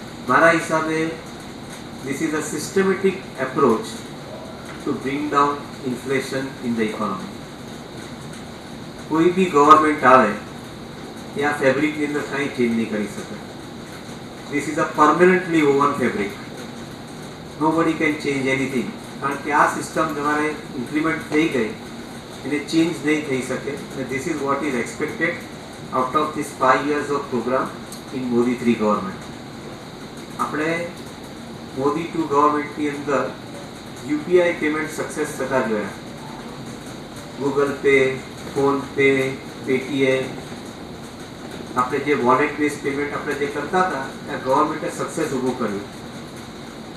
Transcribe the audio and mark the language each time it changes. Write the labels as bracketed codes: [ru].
[gu] મારા હિસાબે [en] this is a systematic approach to bring down inflation in the economy. [gu] કોઈ બી government આવે એ આ ફેબ્રિકની અંદર કંઈ ચેન્જ નહીં કરી શકે. [en] This is a permanently woven fabric. Nobody can change anything. [gu] કારણ કે આ સિસ્ટમ તમારે ઇમ્પ્લિમેન્ટ થઈ ગઈ એને ચેન્જ નહીં થઈ શકે. [en] અને this is what is expected out of this 5 years of program in Modi 3 government. [gu] આપણે મોદી 2 ગવર્મેન્ટની અંદર યુપીઆઈ પેમેન્ટ સક્સેસ થતા જોયા. Google pay, phone pay, Paytm, આપણે જે વોલેટ બેઝ પેમેન્ટ આપણે જે કરતા હતા ત્યાં ગવર્મેન્ટે સક્સેસ ઊભું કર્યું.